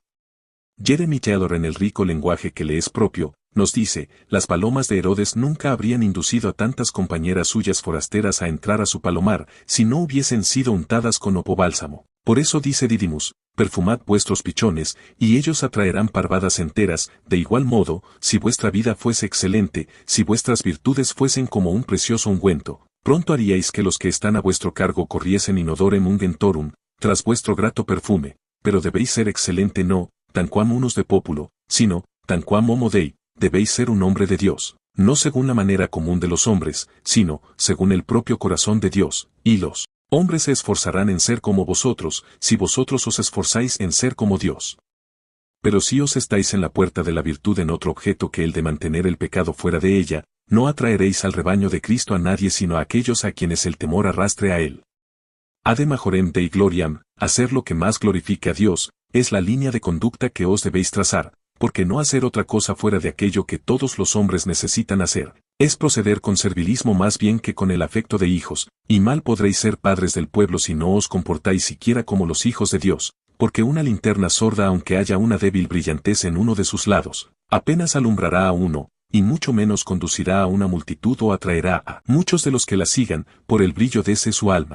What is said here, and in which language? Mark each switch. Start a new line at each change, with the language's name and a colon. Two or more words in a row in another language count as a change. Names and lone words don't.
Spanish: Jeremy Taylor, en el rico lenguaje que le es propio, nos dice, las palomas de Herodes nunca habrían inducido a tantas compañeras suyas forasteras a entrar a su palomar, si no hubiesen sido untadas con opobálsamo. Por eso dice Didymus, perfumad vuestros pichones, y ellos atraerán parvadas enteras. De igual modo, si vuestra vida fuese excelente, si vuestras virtudes fuesen como un precioso ungüento, pronto haríais que los que están a vuestro cargo corriesen
Latin: in odorem unguentorum,
Spanish: tras vuestro grato perfume, pero debéis ser excelente no,
Latin: tanquam unus de populo, sino, tanquam homo Dei,
Spanish: debéis ser un hombre de Dios, no según la manera común de los hombres, sino según el propio corazón de Dios, y los hombres se esforzarán en ser como vosotros, si vosotros os esforzáis en ser como Dios. Pero si os estáis en la puerta de la virtud en otro objeto que el de mantener el pecado fuera de ella, no atraeréis al rebaño de Cristo a nadie sino a aquellos a quienes el temor arrastre a él.
Latin: Ade majorem Dei gloriam,
Spanish: hacer lo que más glorifique a Dios, es la línea de conducta que os debéis trazar, porque no hacer otra cosa fuera de aquello que todos los hombres necesitan hacer, es proceder con servilismo más bien que con el afecto de hijos, y mal podréis ser padres del pueblo si no os comportáis siquiera como los hijos de Dios, porque una linterna sorda aunque haya una débil brillantez en uno de sus lados, apenas alumbrará a uno, y mucho menos conducirá a una multitud o atraerá a muchos de los que la sigan, por el brillo de ese su alma.